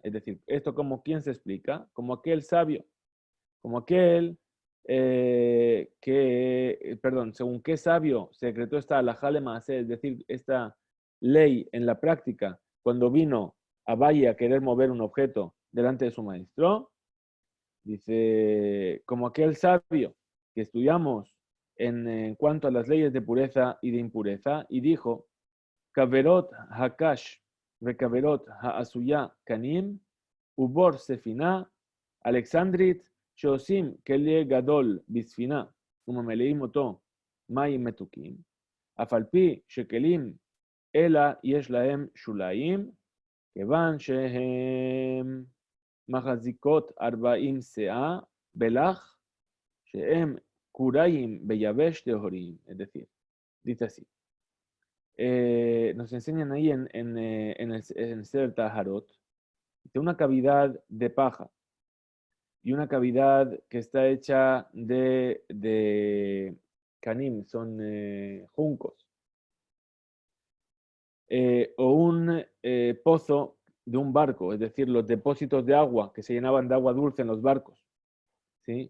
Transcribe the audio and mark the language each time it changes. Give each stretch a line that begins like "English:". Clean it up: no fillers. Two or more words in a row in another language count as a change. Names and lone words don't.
Spanish: Es decir, esto como quién se explica, como aquel sabio, como aquel según qué sabio se decretó esta
Hebrew: הלכה מעשה,
Spanish: es decir, esta ley en la práctica, cuando vino a Valle a querer mover un objeto delante de su maestro, Dice, como aquel sabio que estudiamos en cuanto a las leyes de pureza y de impureza, y dijo,
Hebrew: כוורת הקש וכוורת העשויה קנים, ובור ספינה, אלכסנדרית, שעושים כלי גדול בספינה וממלאים אותו מים מתוקים, אף על פי שכלים אלא יש להם שוליים, כיוון שהם מחזיקות 40 שאה בלח, שהם קוראים ביבש טהוריים.
Spanish: Es decir, dice así. Nos enseñan ahí en el Sefer Taharot, de una cavidad de paja y una cavidad que está hecha de canim, son juncos, o un pozo de un barco, es decir, los depósitos de agua que se llenaban de agua dulce en los barcos, ¿sí?